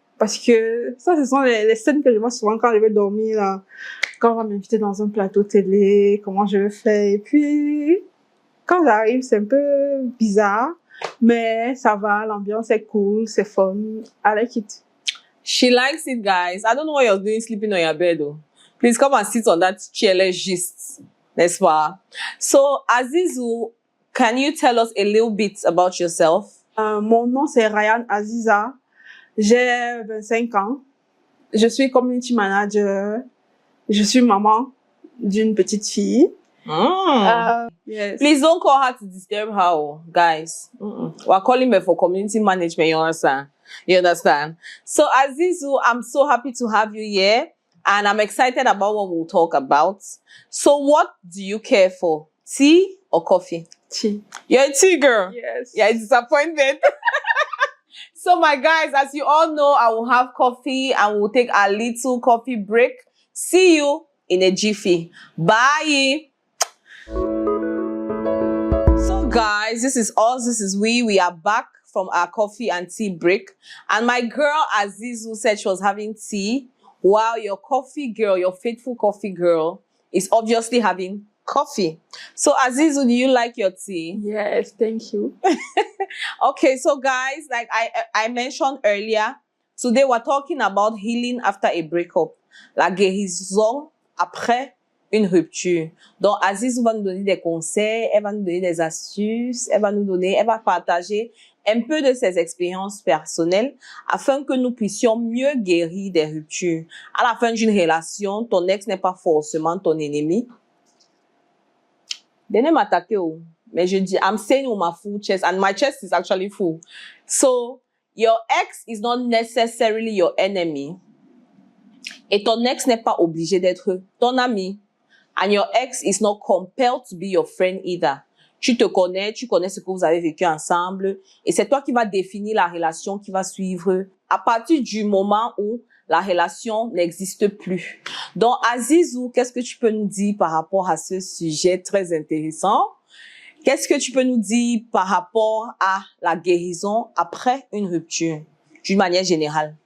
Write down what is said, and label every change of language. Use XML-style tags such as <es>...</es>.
<fr>Parce que ça, ce sont les scènes que je vois souvent quand je vais dormir, là. Quand on va m'inviter dans un plateau télé, comment je vais faire. Et puis, quand j'arrive, c'est un peu bizarre. Mais ça va, l'ambiance est cool, c'est fun.</fr> <en>I like it. She likes it, guys. I don't know what you're doing sleeping on your bed, though. Please come and sit on that chair, let's gist.</en> <fr>N'est-ce pas?</fr> <en>So, Azizu, can you tell us a little bit about yourself?</en> <fr>Mon nom, c'est Ryan Aziza. J'ai 25 ans. Je suis community manager. Je suis maman d'une petite fille.</fr> <en>Yes. Please don't call her to disturb her, guys. We're calling her for community management, you understand? You understand? So, Azizu, I'm so happy to have you here. And I'm excited about what we'll talk about. So, what do you care for? Tea or coffee? Tea. You're a tea girl? Yes. Yeah, disappointment. So, my guys, as you all know, I will have coffee and we'll take a little coffee break. See you in a jiffy. Bye. So guys, this is us, this is we are back from our coffee and tea break. And my girl Azizu said she was having tea, while your coffee girl, your faithful coffee girl, is obviously having coffee. So Azizu, do you like your tea? Yes, thank you. Okay, so guys, like I mentioned earlier, today we're talking about healing after a breakup.</en> <fr>La guérison après une rupture. Donc, Aziz va nous donner des conseils, elle va nous donner des astuces, elle va partager un peu de ses expériences personnelles afin que nous puissions mieux guérir des ruptures. À la fin d'une relation, ton ex n'est pas forcément ton ennemi. Donnez m'attaquer, mais je dis,</fr> <en>I'm saying with my full chest, and my chest is actually full. So, your ex is not necessarily your enemy.</en> <fr>Et ton ex n'est pas obligé d'être ton ami.</fr> <en>And your ex is not compelled to be your friend either.</en> <fr>Tu te connais, tu connais ce que vous avez vécu ensemble. Et c'est toi qui vas définir la relation qui va suivre à partir du moment où la relation n'existe plus. Donc, Azizou, qu'est-ce que tu peux nous dire par rapport à ce sujet très intéressant? Qu'est-ce que tu peux nous dire par rapport à la guérison après une rupture, d'une manière générale?</fr>